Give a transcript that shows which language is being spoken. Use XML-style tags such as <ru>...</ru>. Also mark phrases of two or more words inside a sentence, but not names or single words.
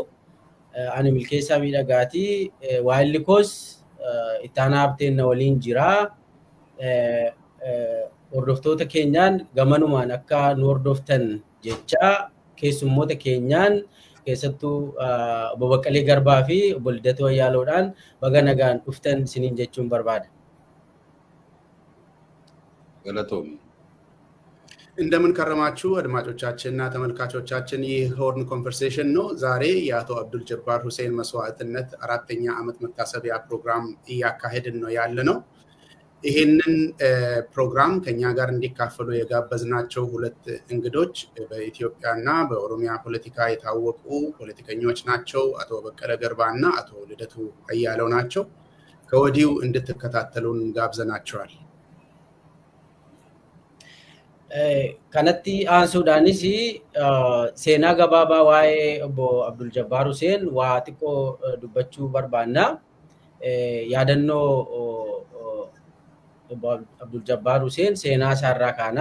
<om>Ani Milkeessaa Miidhagaatii waa'illi koos ittaanaa Habteen na waliin jira. Hordoftoota keenyaan gamanumaan akka nu hordoftan jecha keessummoota keenyaan keessattuu obbo Baqqalee Garbaa fi obbo Lidatu Ayyaaloodhaan baga nagaan dhuftan isiniin jechuun barbaada. ገለቶም</om> <am>እንደምን ከረማችሁ አድማጮቻችንና ተመልካቾቻችን ይህ ሆርን ኮንቨርሴሽን ነው። ዛሬ የአቶ አብዱል ጀባር ሁሴን መስዋዕትነት 4ኛ ዓመት መታሰቢያ ፕሮግራም እያካሄድን ነው ያለነው። ይሄንን ፕሮግራም ከኛ ጋር እንዲካፈሉ የጋበዝናቸው ሁለት እንግዶች በኢትዮጵያና በኦሮሚያ ፖለቲካ የታወቁ ፖለቲከኞች ናቸው። አቶ በቀለ ገርባና አቶ ልደቱ አያሌው ናቸው። ከወዲሁ እንድትከታተሉን ጋብዘናቸዋል።</am> <om>Kanatti aansuudhaanis seenaa gabaabaa waa'ee obbo Abdul Jabbaar Hussein waa xiqqoo dubbachuu barbaanna. Yaadannoo obbo Abdul Jabbaar Hussein seenaa isaarraa kaana.</om>